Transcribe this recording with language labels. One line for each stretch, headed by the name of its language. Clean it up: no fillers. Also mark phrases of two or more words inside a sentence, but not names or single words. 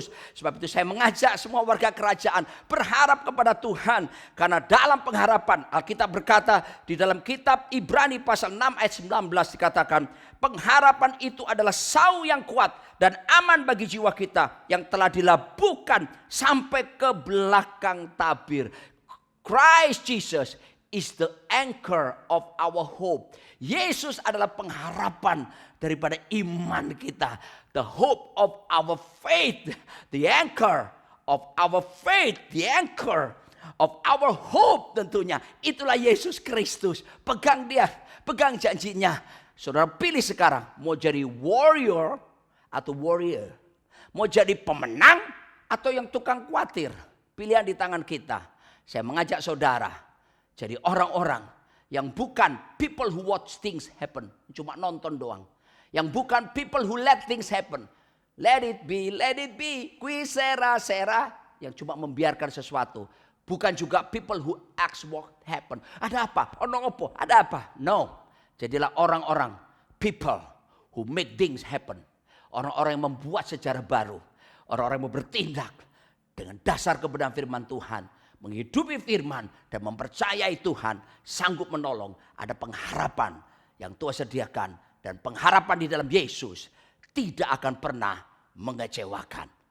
Indonesian: Sebab itu saya mengajak semua warga kerajaan berharap kepada Tuhan. Karena dalam pengharapan Alkitab berkata di dalam kitab Ibrani pasal 6 ayat 19 dikatakan. Pengharapan itu adalah sau yang kuat dan aman bagi jiwa kita. Yang telah dilabuhkan sampai ke belakang tabir.
English: Christ Jesus is the anchor of our hope.
Indonesian: Yesus adalah pengharapan daripada iman kita.
English: The hope of our faith. The anchor of our faith. The anchor of our hope
Indonesian: tentunya. Itulah Yesus Kristus. Pegang dia. Pegang janjinya. Saudara pilih sekarang. Mau jadi warrior atau warrior. Mau jadi pemenang atau yang tukang khawatir. Pilihan di tangan kita. Saya mengajak saudara. Jadi orang-orang yang bukan
English: people who watch things happen.
Indonesian: Cuma nonton doang. Yang bukan
English: people who let things happen. Let it be, let it be.
Spanish: Qui sera, sera.
Indonesian: Yang cuma membiarkan sesuatu. Bukan juga
English: people who ask what happen.
Indonesian: Ada apa?
Javanese: Ono opo?
Indonesian: Ada apa? No. Jadilah orang-orang.
English: People who make things happen.
Indonesian: Orang-orang yang membuat sejarah baru. Orang-orang yang mau bertindak. Dengan dasar kebenaran firman Tuhan. Menghidupi firman dan mempercayai Tuhan sanggup menolong. Ada pengharapan yang Tuhan sediakan. Dan pengharapan di dalam Yesus tidak akan pernah mengecewakan.